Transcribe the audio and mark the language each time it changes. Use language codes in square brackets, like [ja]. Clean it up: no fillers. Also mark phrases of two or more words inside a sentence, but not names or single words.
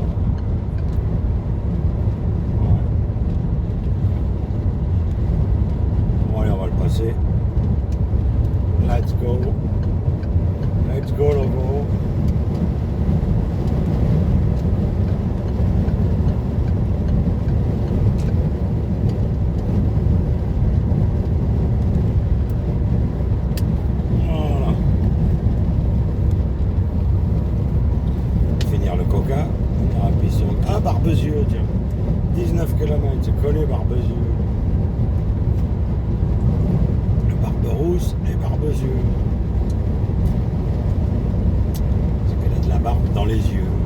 [fr] Ouais. Bon, allez, on va le passer. [en] Let's go. Let's go, [fr] logo. Voilà. Finir le coca. On ira puis sur... Ah, Barbezieux, tiens. 19 km, c'est collé Barbezieux. Le Barberousse et Barbezieux. C'est qu'elle a de la barbe dans les yeux.